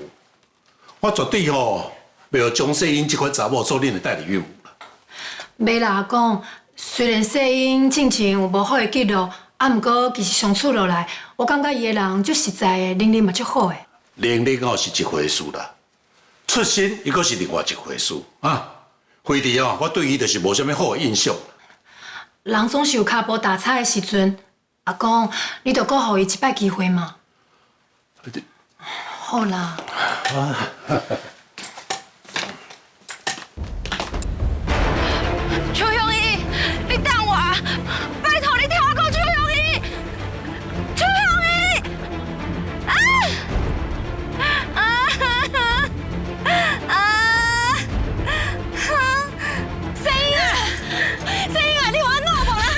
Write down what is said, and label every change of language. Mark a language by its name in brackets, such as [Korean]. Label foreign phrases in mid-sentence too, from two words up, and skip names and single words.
[Min Nan Chinese] 我绝对吼，袂让蒋世英这款查某做恁的代理孕母。袂啦，阿公，虽然世英之前有无好的记录，毋过其实相处落来，我感觉伊个人足实在的，能力嘛足好的。能力哦是一回事啦，出身伊阁是另外一回事啊。辉弟哦，我对伊就是无啥物好的印象。人总是有骹步打菜的时阵，阿公，你着阁予伊一摆机会嘛。好啦。邱香姨，你等我，拜托你听我讲，邱香姨，邱香姨，世英啊，世英啊，你有安怎无啦？